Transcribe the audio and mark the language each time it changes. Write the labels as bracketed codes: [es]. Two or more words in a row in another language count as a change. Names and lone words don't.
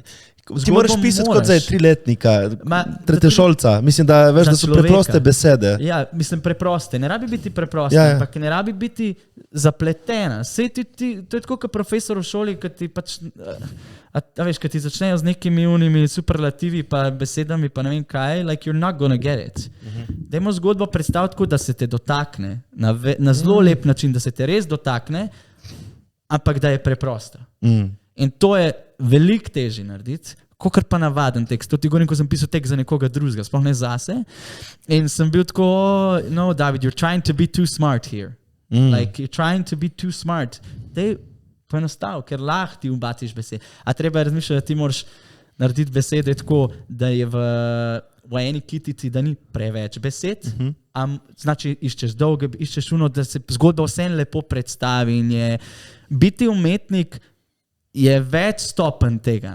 [sl] Ti moraš pisati kot za 3-letnika, tretješolca. Mislim, da veš, da so preproste besede. Ja, mislim preproste. Ne rabi biti preproste, ampak ne rabi biti zapletena. Sej to je tako, kot profesor v šoli, ki ti pač, a veš, ki ti začnejo z nekimi unimi superlativi pa besedami pa ne vem kaj, [en] like you're not gonna get it. [sl] Dajmo zgodbo predstaviti tako, da se te dotakne, na zelo lep način, da se te res dotakne, ampak da je preprosta. In to je veliko težje narediti, kakor pa navaden tekst. To ti govorim, ko sem pisal tekst za nekoga drugega, sploh ne zase. In sem bil tako, [en] no, David, you're trying to be too smart here. Like, you're trying to be too smart. [sl] Dej poenostav, ker lahko ti ubaciš besede. A treba je razmišljati, da ti moraš narediti besede tako, da je v eni kitici, da ni preveč besed, znači iščeš dolge, iščeš uno, da se zgodba vsem lepo predstavi in je biti umetnik je več stopenj tega.